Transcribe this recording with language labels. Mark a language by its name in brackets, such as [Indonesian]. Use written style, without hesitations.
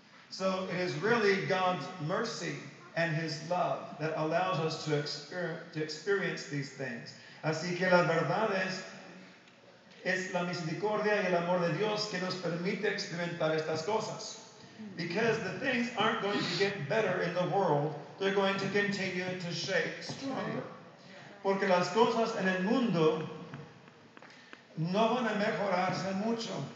[English] So it is really God's mercy and His love that allows us to experience these things. [Spanish] Así que la verdad es la misericordia y el amor de Dios que nos permite experimentar estas cosas. [English] Because the things aren't going to get better in the world, they're going to continue to shake stronger. [Spanish] Porque las cosas en el mundo no van a mejorarse mucho.